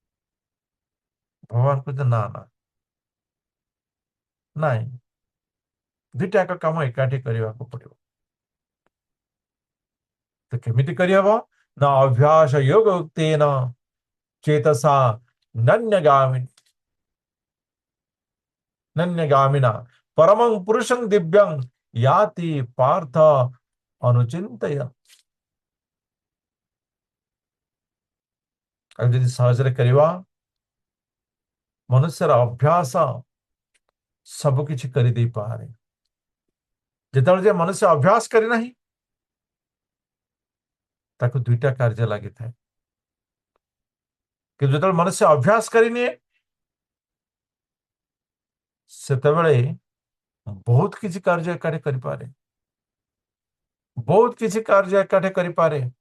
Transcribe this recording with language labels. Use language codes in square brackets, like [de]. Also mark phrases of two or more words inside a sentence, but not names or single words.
[or] ଭଗବାନ କହୁଛନ୍ତି ନା ନା, ନାଇଁ, ଦୁଇଟା ଯାକ କାମ ଏକାଠି କରିବାକୁ ପଡିବ। ତ କେମିତି କରିହବ? ନା [sa] अभ्यास योग उक्तेन चेतसा नन्यगामिनी नन्यगामिना परमं पुरुषं दिव्यं याति पार्थ अनुचिंतय। [or] ଆଉ ଯଦି ସହଜରେ କରିବା ମନୁଷ୍ୟର ଅଭ୍ୟାସ ସବୁ କିଛି କରିଦେଇପାରେ। ଯେତେବେଳେ ଯେ ମନୁଷ୍ୟ ଅଭ୍ୟାସ କରିନାହିଁ ତାକୁ ଦୁଇଟା କାର୍ଯ୍ୟ ଲାଗିଥାଏ, କିନ୍ତୁ ଯେତେବେଳେ ମନୁଷ୍ୟ ଅଭ୍ୟାସ କରିନିଏ ସେତେବେଳେ ବହୁତ କିଛି କାର୍ଯ୍ୟ ଏକାଠି କରିପାରେ, ବହୁତ କିଛି କାର୍ଯ୍ୟ ଏକାଠି କରିପାରେ।